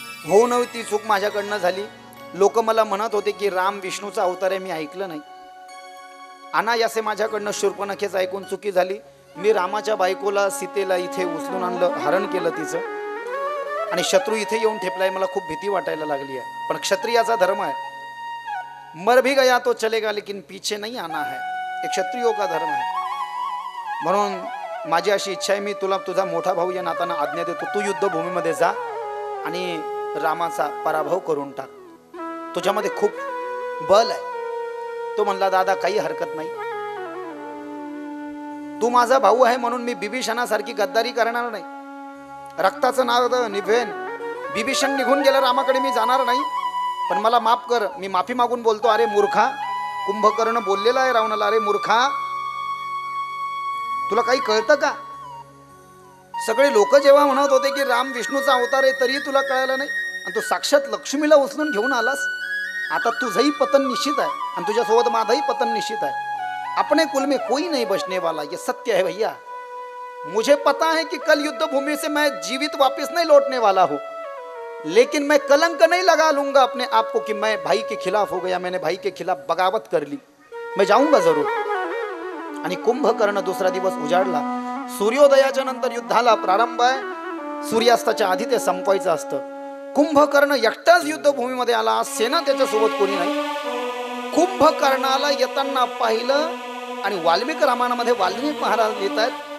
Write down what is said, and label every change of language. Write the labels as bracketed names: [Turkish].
[Marathi] हो न ती चूक माझ्याकडनं झाली. लोक मला म्हणत होते की राम विष्णूचा अवतार आहे, मी ऐकलं नाही. अनायासे माझ्याकडनं शूर्पणखेच ऐकून चुकी झाली. मी रामाच्या बायकोला सीतेला इथे उचलून आणलं, हरण केलं तिचं, आणि शत्रू इथे येऊन ठेपलाय. मला खूप भीती वाटायला लागली आहे. पण क्षत्रियाचा धर्म आहे, [Hindi] मर भी गया तो चलेगा लेकिन पीछे नहीं आना है. [Marathi] एक क्षत्रियो का धर्म आहे. म्हणून माझी अशी इच्छा आहे, मी तुला तुझा मोठा भाऊ या नाताना आज्ञा देतो, तू युद्धभूमीमध्ये जा आणि रामाचा पराभव करून टाक. तुझ्यामध्ये खूप बल आहे. तो म्हणला, दादा काही हरकत नाही, तू माझा भाऊ आहे म्हणून मी बिभीषणासारखी गद्दारी करणार नाही. रक्ताचं नाद निभेन. बिभीषण निघून गेला रामाकडे, मी जाणार नाही. पण मला माफ कर, मी माफी मागून बोलतो. अरे मूर्खा, कुंभकर्ण बोललेला आहे रावणाला, अरे मूर्खा, तुला काही कळतं का? सगळे लोक जेव्हा म्हणत होते की राम विष्णूचा अवतार आहे, तरी तुला कळालं नाही. आणि तू साक्षात लक्ष्मीला उचलून घेऊन आलास. आता तुझंही पतन निश्चित आहे आणि तुझ्यासोबत माझंही पतन निश्चित आहे. [Hindi] अपने कुल में कोई नहीं बचने वाला, ये सत्य है भैया. मुझे पता है कि कल युद्ध भूमि से मैं जीवित वापस नहीं लौटने वाला हूँ, लेकिन मैं कलंक नहीं लगा लूंगा अपने आप को कि मैं भाई के खिलाफ हो गया, मैंने भाई के खिलाफ बगावत कर ली. मैं जाऊंगा जरूर. [Marathi] आणि कुंभकर्ण दुसरा दिवस उजाडला. सूर्योदयाच्या नंतर युद्धाला प्रारंभ आहे. सूर्यास्ताच्या आधी ते संपवायचं असतं. कुंभकर्ण एकटाच युद्धभूमीमध्ये आला. सेना त्याच्यासोबत कोणी नाही. कुंभकर्णाला येताना पाहिलं आणि वाल्मिक रामायणामध्ये वाल्मिक महाराज येत आहेत.